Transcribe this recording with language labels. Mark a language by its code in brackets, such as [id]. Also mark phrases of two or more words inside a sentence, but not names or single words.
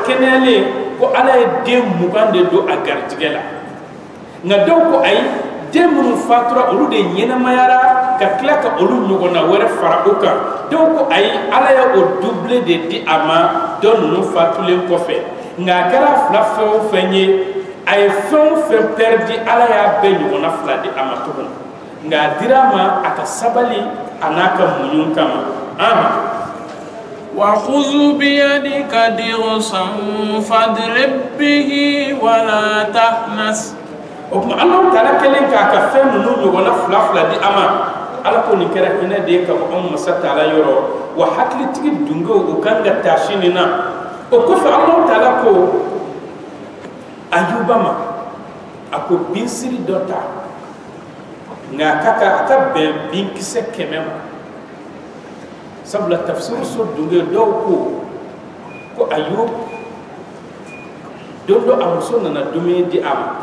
[bm] kɛnɛyalen ko ala ye den 20 de don a garijɛgɛ la nka dɔw ko ayi den minnu fatura olu de ɲɛnamayara ka tila ka olu ɲɔgɔnna wɛrɛ fara o kan dɔw ko ayi ala ye o doublé de di a ma dɔ ninnu fatulen kɔfɛ nka a kɛra fila fɛn o fɛn ye a ye fɛn o fɛn pɛridi ala y'a bɛɛ ɲɔgɔnna fila di a ma tugun nka a dira a ma a ka sabali a n'a ka muɲu kama [ar] وخذ بيدك ضغثا فاضرب به ولا تحنث. [bm] O kuma Alahu Taala kelen k'a ka fɛn ninnu ɲɔgɔnna fila fila di a ma ala ko nin kɛra hinɛ de ye ka bɔ anw masa Taala yɔrɔ wa hakilitigi dungew o kan ka taa sini na o kɔfɛ Alahu Taala ko Ayuba ma a ko binsiri dɔ ta nka a ka bɛn binkisɛ 100 ma sabula tafsiru so dunge dɔw ko Ayub don dɔ a muso nana dumuni di a ma